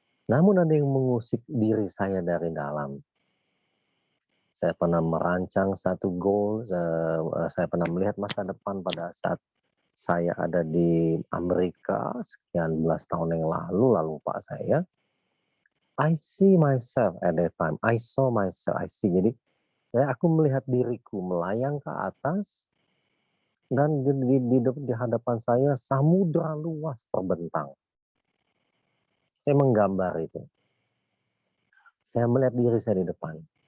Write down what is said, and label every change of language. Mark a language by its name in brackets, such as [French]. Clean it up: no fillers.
[Indonesian] Namun ada yang mengusik diri saya dari dalam. Saya pernah merancang satu goal, saya pernah melihat masa depan pada saat saya ada di Amerika sekian belas tahun yang lalu Pak saya. [English] I see myself at that time. I saw myself. I see. [Indonesian] Jadi aku melihat diriku melayang ke atas dan di hadapan saya samudra luas terbentang. Saya menggambar itu. Saya melihat diri saya di depan.